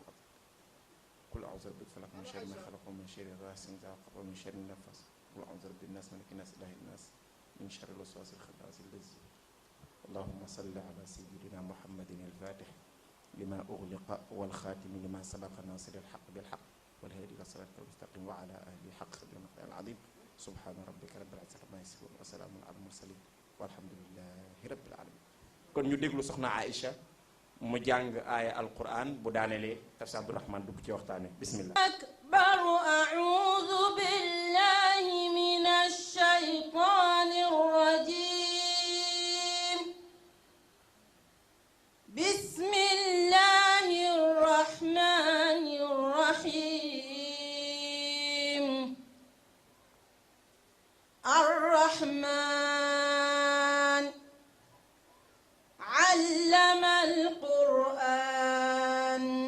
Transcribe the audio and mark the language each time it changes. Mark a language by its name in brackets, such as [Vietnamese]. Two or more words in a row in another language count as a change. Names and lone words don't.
[Arabic] قل أعوذ برب الفلق من شر ما خلق ومن شر غاسق إذا وقب ومن شر النفاس قل أعوذ برب الناس ملك الناس إله الناس من شر الوسواس الخناس الذي اللهم صل على سيدنا محمد الفاتح لما أغلق والخاتم لما سبق ناصر الحق بالحق والهادي إلى صراطك المستقيم وعلى آله حق المقدار العظيم سبحان ربك رب العزة عما يصفون وسلام على المرسلين والحمد لله رب العالمين. [Wolof] kon ñu déglu soxna Aïcha mu jàng aaya alquran bu daanelee tafsir Abdourahman dugg ci waxtaane bismillah [Arabic] أكبر أعوذ بالله من الشيطان الرجيم بسم الله الرحمن الرحيم الرحمن علم القرآن